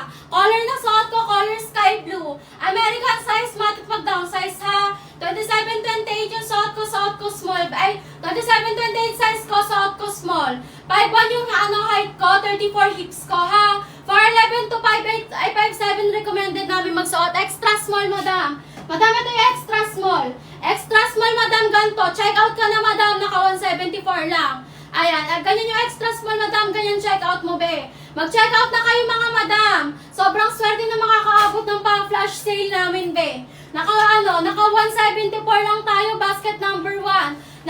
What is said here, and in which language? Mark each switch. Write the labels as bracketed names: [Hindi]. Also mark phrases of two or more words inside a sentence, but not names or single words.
[Filipino] Color na suot ko, [English] color sky blue. American size, [Filipino] matik mag-downsize ha. 27-28 yung suot ko small. Ay, 27-28 size ko, suot ko small. 5'1 yung height ko, 34 hips ko ha. 4'11 to 5'8, ay 5'7 recommended namin magsuot. [English] Extra small, madam. [Filipino] Madam, ito yung [English] extra small. Extra small, madam, [Filipino] ganito. [English] Check out [Filipino] ka na, madam. Naka 174 lang. Ayan, ganyan yung [English] extra small, [Filipino] madam. Ganyan [English] check out [Filipino] mo, be. Mag- [English] check out [Filipino] na kayo, mga madam. Sobrang swerte na makakaabot ng pang- [English] flash sale [Filipino] namin, be. Naka 174 lang tayo, [English] basket number [Filipino] 1.